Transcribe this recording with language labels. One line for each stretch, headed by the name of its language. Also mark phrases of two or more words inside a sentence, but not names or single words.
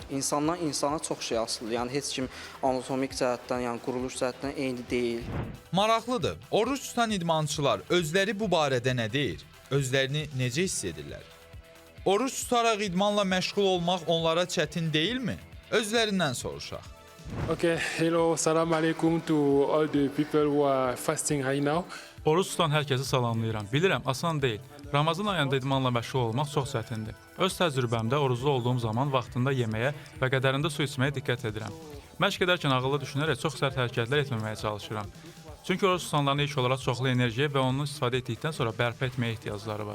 Azerbaijani: İnsandan insana çox şey asılıdır. Yəni heç kim anatomik cəhətdən, yəni quruluş cəhətdən eyni deyil. Maraqlıdır. Oruç tutan idmançılar özləri bu barədə nə deyir? Özlərini necə hiss edirlər? Oruç tutaraq idmanla məşğul olmaq onlara çətin deyilmi? Özlərindən soruşaq.
English: Okay, hello,
Arabic: salam alaikum
English: to all the people who are fasting right now.
Azerbaijani: Oruç tutan hər kəsi salamlayıram. Bilirəm, asan deyil. Ramazan ayında idmanla məşğul olmaq çox çətindir. Öz təcrübəmdə oruclu olduğum zaman vaxtında yeməyə və qədərində su içməyə diqqət edirəm. Məşq edərkən ağıllı düşünərək çox sərt hərəkətlər etməməyə çalışıram. Çünki oruç tutanların ilk olaraq çoxlu enerjiyə və onu istifadə etdikdən sonra bərpa etməyə ehtiyacları var.